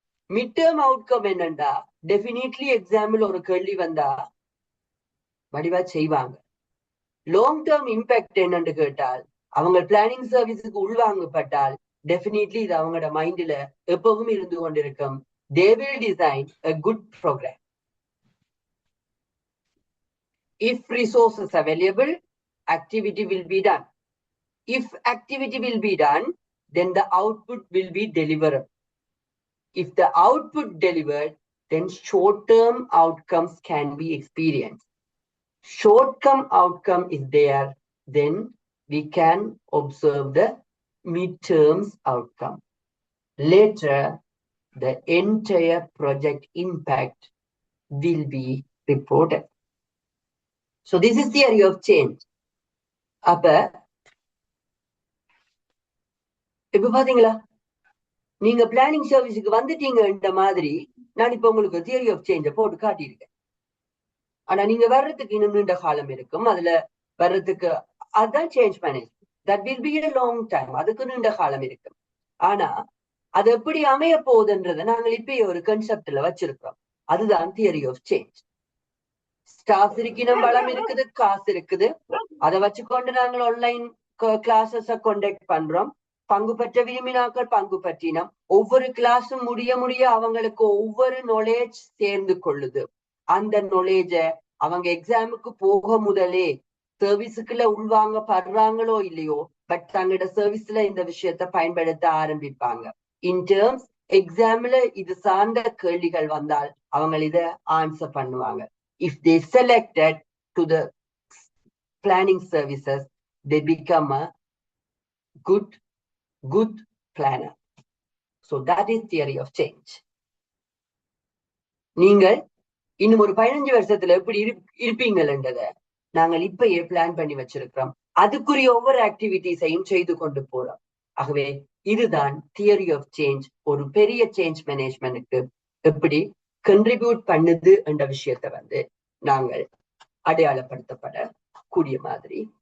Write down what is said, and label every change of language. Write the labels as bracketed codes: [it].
[ta] Mid term outcome என்னண்டா, டெபினிட்லி example ஒரு கேள்வி வந்தா வடிவா செய்வாங்க. லாங் டேர்ம் இம்பாக்ட் என்னன்னு கேட்டால், அவங்க பிளானிங் சர்வீஸுக்கு உள்வாங்கப்பட்டால் டெஃபினிட்லி இது அவங்களோட மைண்ட்ல எப்பவும் இருந்து கொண்டிருக்கும். [en] They will design a good program. If resources are available, activity will be done. If activity will be done, then the output will be delivered. If the output delivered, then short-term outcomes can be experienced. Short-term outcome is there, then we can observe the mid-terms outcome. Later, the entire project impact will be reported. So this is theory of change. [ta] அப்ப இப்ப பாத்தீங்களா, நீங்க planning சர்வீஸுக்கு வந்துட்டீங்கன்ற மாதிரி நான் இப்ப உங்களுக்கு theory of சேஞ்ச போட்டு காட்டியிருக்கேன். ஆனா நீங்க வர்றதுக்கு இன்னும் நீண்ட காலம் இருக்கும். அதுல வர்றதுக்கு அதுதான் change management. [en] That will be a long time. [ta] அதுக்கு நீண்ட காலம் இருக்கும். ஆனா அது எப்படி அமைய போகுதுன்றதை நாங்கள் இப்பயே ஒரு கன்செப்ட்ல வச்சிருக்கிறோம். அதுதான் தியரி ஆஃப் சேஞ்ச். ஸ்டாஃப் இருக்கணும், வளம் இருக்குது, காசு இருக்குது. அதை வச்சுக்கொண்டு நாங்கள் ஆன்லைன் கிளாஸஸ கண்டக்ட் பண்றோம். பங்கு பெற்ற விரும்பினாக்கள் பங்கு பற்றினோம். ஒவ்வொரு கிளாஸும் முடிய அவங்களுக்கு ஒவ்வொரு நாலேஜ் சேர்ந்து கொள்ளுது. அந்த நாலேஜ அவங்க எக்ஸாமுக்கு போக முதலே சர்வீஸுக்குள்ள உள்வாங்க படுறாங்களோ இல்லையோ, பட் தங்களோட சர்வீஸ்ல இந்த விஷயத்த பயன்படுத்த ஆரம்பிப்பாங்க. இன் டேர்ம்ஸ் எக்ஸாம்ல இது சார்ந்த கேள்விகள் வந்தால் அவங்க இத ஆன்சர் பண்ணுவாங்க. [en] If they selected to the planning services, they become a good planner. So that is theory of change. [ta] நீங்கள் இன்னும் ஒரு 15 வருஷத்துல எப்படி இருப்பீங்கன்றத நாங்கள் இப்பயே பிளான் பண்ணி வச்சிருக்கிறோம். அதுக்குரிய ஒவ்வொரு ஆக்டிவிட்டிஸையும் செய்து கொண்டு போறோம். ஆகவே இதுதான் தியரி ஆஃப் சேஞ்ச். ஒரு பெரிய சேஞ்ச் மேனேஜ்மெண்ட்டுக்கு எப்படி கண்ட்ரிபியூட் பண்ணுது என்ற விஷயத்த நாங்கள் அடையாளப்படுத்தப்படக்கூடிய மாதிரி.